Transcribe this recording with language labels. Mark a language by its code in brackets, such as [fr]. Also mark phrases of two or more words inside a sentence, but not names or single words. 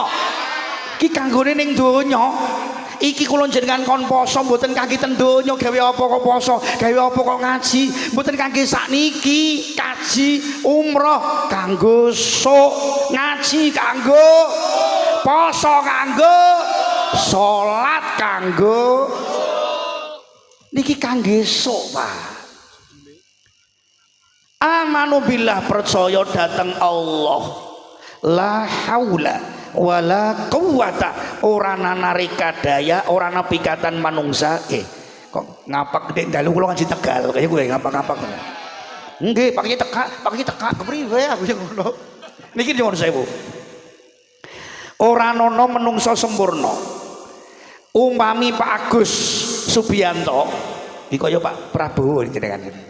[jv] Iki kanggone ning donya. Iki kula jenengan kon poso mboten kangge ten donya, gawe apa kok poso, gawe apa kok ngaji, mboten kangge sakniki. Kaji umroh kanggo sok, ngaji kanggo, poso kanggo, salat kanggo. Niki kangge sok, Pak. [ar] Amanu billah, [jv] percaya datang Allah, [ar] la haula wala quwata, [jv] ora narika daya, ora napikatan manungsa. Kok ngapak gede dalu kula ngaji Tegal kaya gue ngapak-ngapak. Nggih, paknya teka kepriwe aku sing ngono. Niki nyuwun sewu. Ora ana menungsa sempurna. Umpami Pak Agus Subianto iki kaya Pak Prabowo jenengan.